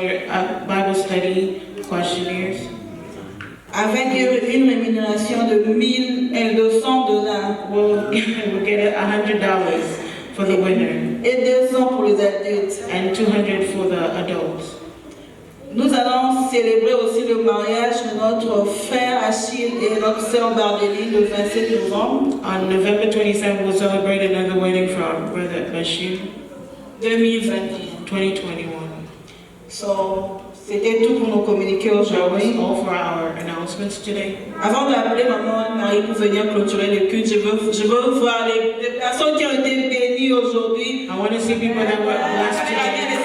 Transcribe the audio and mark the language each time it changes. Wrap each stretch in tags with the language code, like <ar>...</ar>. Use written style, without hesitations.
<en>have the Bible study questionnaires</en> <fr>Avec une rémunération de $1,200</fr> <en>we'll get $100 for the winner</en> <fr>et 200 pour les adultes.</fr> <en>and $200 for the adults.</en> <fr>Nous allons célébrer aussi le mariage de notre frère Achille et notre sœur Bardélie le 27 novembre.</fr> <en>On November 27th, we'll celebrate another wedding for our brother Bashir,</en> <fr>2021.</fr> <en>2021.</en> <fr>So, c'était tout pour nous communiquer</fr> <en>That was</en> <fr>aujourd'hui.</fr> <en>all for our announcements today.</en> <fr>Avant d'appeler maman Marie pour venir clôturer le culte, je veux voir les personnes qui ont été bénies aujourd'hui.</fr> <en>I want to see people that were blessed today.</en>